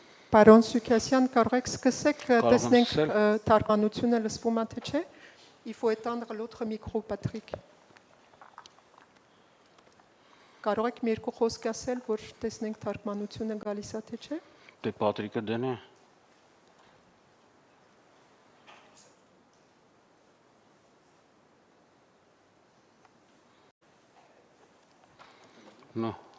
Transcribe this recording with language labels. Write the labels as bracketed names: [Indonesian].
[Armenian] Պարոն Սուքասյան, կարող եք սկսեք Կարող եմ տեսնենք սկսել։ թարգմանությունը լսվում է թե չէ։ [French] Il faut éteindre l'autre micro, Patrick. [Armenian] Կարող եք մի երկու խոսք ասել, որ տեսնենք թարգմանությունը գալիս է թե չէ։ Դե Պատրիկը դնի։ No.